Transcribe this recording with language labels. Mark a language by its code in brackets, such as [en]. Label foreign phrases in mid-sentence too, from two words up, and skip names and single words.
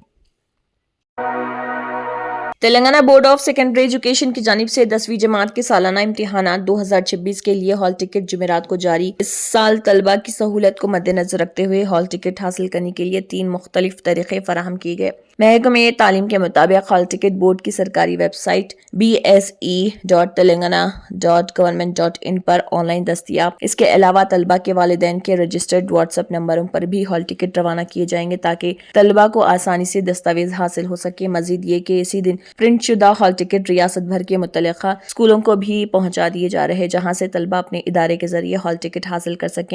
[ur] تلنگانہ بورڈ آف سیکنڈری ایجوکیشن کی جانب سے 10ویں جماعت کے سالانہ امتحانات 2026 کے لیے [en] hall ticket [ur] جمعرات کو جاری۔ اس سال طلبہ کی سہولت کو مد نظر رکھتے ہوئے [en] hall ticket [ur] حاصل کرنے کے لیے 3 مختلف طریقے فراہم کیے گئے۔ محکمہ تعلیم کے مطابق [en] hall ticket [ur] بورڈ کی سرکاری ویب سائٹ bse.telangana.government.in پر آن لائن دستیاب۔ اس کے علاوہ طلبہ کے والدین کے رجسٹرڈ واٹس ایپ نمبروں پر بھی [en] hall ticket [ur] روانہ کیے جائیں گے تاکہ طلبہ کو آسانی سے دستاویز حاصل ہو سکے۔ مزید یہ کہ اسی دن پرنٹ شدہ [en] hall ticket [ur] ریاست بھر کے متعلقہ اسکولوں کو بھی پہنچا دیے جا رہے ہیں، جہاں سے طلبہ اپنے ادارے کے ذریعے [en] hall ticket [ur] حاصل کر سکیں۔